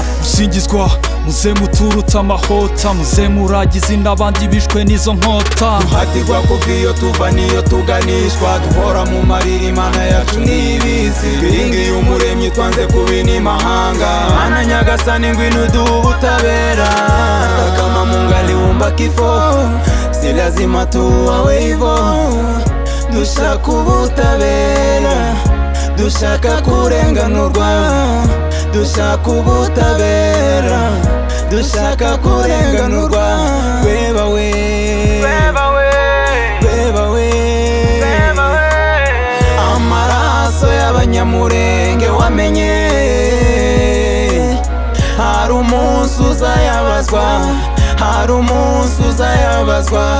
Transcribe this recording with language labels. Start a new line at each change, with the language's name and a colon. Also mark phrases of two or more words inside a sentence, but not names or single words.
Kinyarwanda: Usingizwa muze muturutse amahota, muze muragize n'abandi bishwe n'izo nkota. duhatirwa kuva iyo tuva niyo tuganishwa, duhora mu marira Imana yacu ntibizi. Twiringiye umuremyi twanze kubina imahanga, Mana Nyagasani ngwino uduhe ubutabera.
Swahili: Hata kama Mungu aliumba kifo, si lazima tuwawe hivyo.
Kinyarwanda: Dushaka ubutabera, dushaka kurenganurwa, dushaka ubutabera, dushaka kurenganurwa. Reba we, reba we, reba we, amaraso y'abanyamurenge wamenye, hari umunsi uzayabazwa, hari umunsi uzayabazwa.